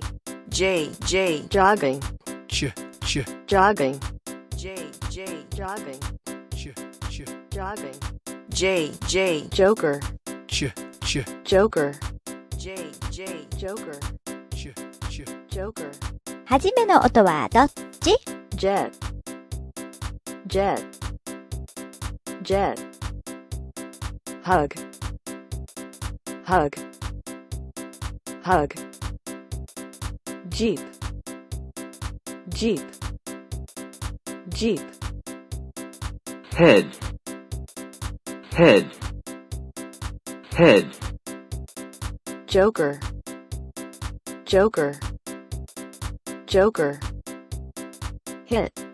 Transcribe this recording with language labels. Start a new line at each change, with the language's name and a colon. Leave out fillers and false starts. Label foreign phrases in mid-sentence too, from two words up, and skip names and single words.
English: J J jogging, ch ch jogging, J J jogging, ch ch jogging, J J joker, ch ch joker, J J joker, ch ch joker,
Japanese: はじめの音はどっち？
English: jet, jet, jet, hug, hug, hug, jeep, jeep, jeep, head, head, head, joker, joker, joker, hit,